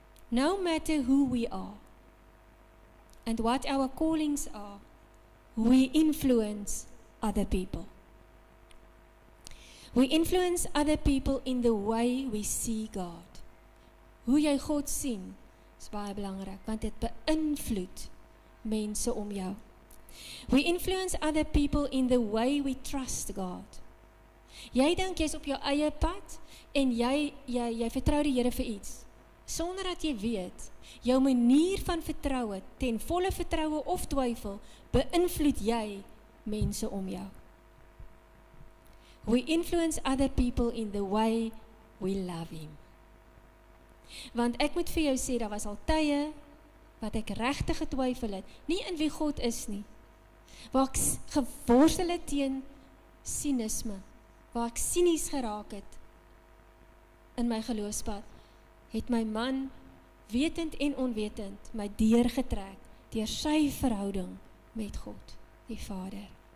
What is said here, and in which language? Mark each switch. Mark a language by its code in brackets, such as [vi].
[en] No matter who we are and what our callings are, we influence other people. We influence other people in the way we see God. [af] Hoe jy God sien, is baie belangrik, want dit beïnvloed mense om jou. [en] We influence other people in the way we trust God. [af] Jy dink jy's op jou eie pad, en jy vertrou die Here vir iets, sonder dat jy weet, jou manier van vertroue, ten volle vertroue of twyfel, beïnvloed jy mense om jou. [en] We influence other people in the way we love Him. [af] Want ek moet vir jou sê, daar was al tye wat ek regtig getwyfel het, nie in wie God is nie, waar ek geworstel het teen sinisme, waar ek sinies geraak het in my geloofspad, het my man, wetend en onwetend, my deurgetrek deur sy verhouding met God, die Vader.